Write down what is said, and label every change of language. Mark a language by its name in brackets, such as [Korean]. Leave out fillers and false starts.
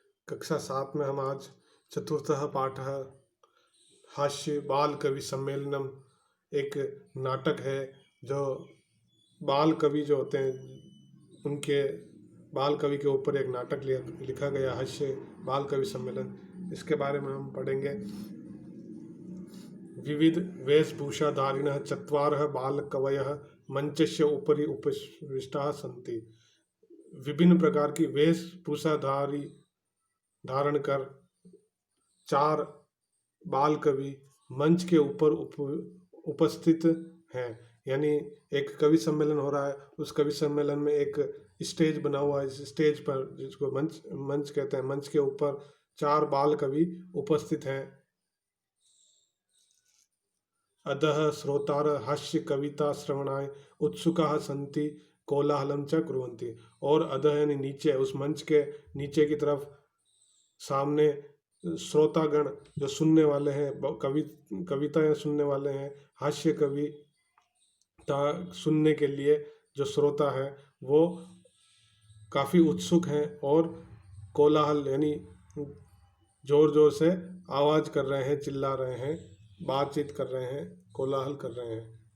[Hindi] कक्षा 7 में हम आज चतुर्थः पाठः हास्य बाल कवि सम्मेलनम एक नाटक है जो बाल कवि जो होते हैं उनके बाल कवि के ऊपर एक नाटक लिखा गया हास्य बाल कवि सम्मेलन, इसके बारे में हम पढ़ेंगे। [Sanskrit] विविध वेशभूषाधारिणः चत्वारः बालकवयः मंचस्य उपरि उपविष्टाः सन्ति। [Hindi] विभिन्न प्रकार की वेशभूषाधारी धारण कर 4 बाल कवि मंच के ऊपर उपस्थित हैं। यानी एक कवि सम्मेलन हो रहा है, उस कवि सम्मेलन में एक स्टेज बना हुआ है। इस स्टेज पर, जिसको मंच कहते हैं, मंच के ऊपर 4 बाल कवि उपस्थित हैं। [Sanskrit] अधः श्रोतार हास्य कविता श्रवणाय उत्सुकाः सन्ति कोलाहलं च कुर्वन्ति। [Hindi] और अधः यानी नीचे, उस मंच के नीचे की तरफ सामने श्रोतागण जो सुनने वाले हैं, कविताएं सुनने वाले हैं, हास्य कविता सुनने के लिए जो श्रोता है वो काफ़ी उत्सुक हैं और कोलाहल यानी जोर जोर से आवाज़ कर रहे हैं, चिल्ला रहे हैं, बातचीत कर रहे हैं, कोलाहल कर रहे हैं।